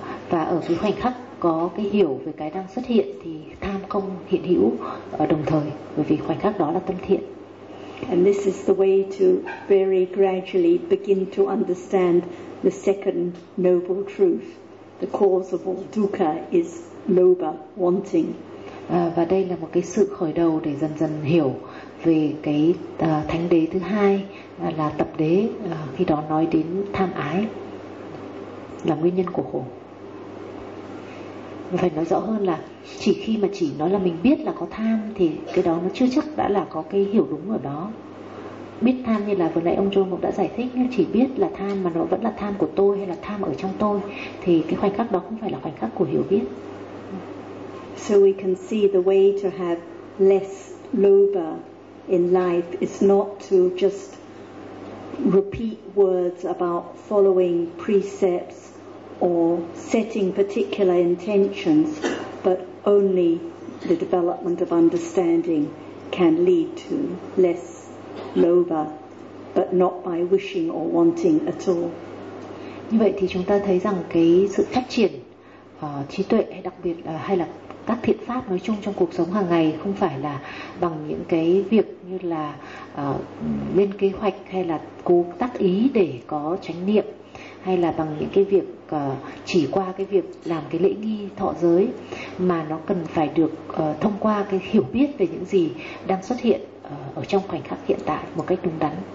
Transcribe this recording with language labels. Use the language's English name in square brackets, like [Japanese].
[Vietnamese] Và ở cái khoảnh khắc có cái hiểu về cái đang xuất hiện thì tham không hiện hữu đồng thời, bởi vì khoảnh khắc đó là tâm thiện. [English] And this is the way to very gradually begin to understand the second noble truth. The cause of all dukkha is lobha, wanting. [Vietnamese] Và đây là một cái sự khởi đầu để dần dần hiểu về cái thánh đế thứ hai là tập đế, khi đó nói đến tham ái là nguyên nhân của khổ. Và phải nói rõ hơn là chỉ khi mà chỉ nói là mình biết là có tham thì cái đó nó chưa chắc đã là có cái hiểu đúng ở đó. Biết tham như là vừa nãy ông John cũng đã giải thích, chỉ biết là tham mà nó vẫn là tham của tôi hay là tham ở trong tôi thì cái khoảnh khắc đó không phải là khoảnh khắc của hiểu biết. [English] So we can see the way to have less lobha in life is not to just repeat words about following precepts or setting particular intentions, but only the development of understanding can lead to less lobha, but not by wishing or wanting at all. [Vietnamese] Như vậy thì chúng ta thấy rằng cái sự phát triển trí tuệ hay đặc biệt hay là các thiện pháp nói chung trong cuộc sống hàng ngày không phải là bằng những cái việc như là lên kế hoạch hay là cố tác ý để có chánh niệm, hay là bằng những cái việc chỉ qua cái việc làm cái lễ nghi thọ giới, mà nó cần phải được thông qua cái hiểu biết về những gì đang xuất hiện ở trong khoảnh khắc hiện tại một cách đúng đắn.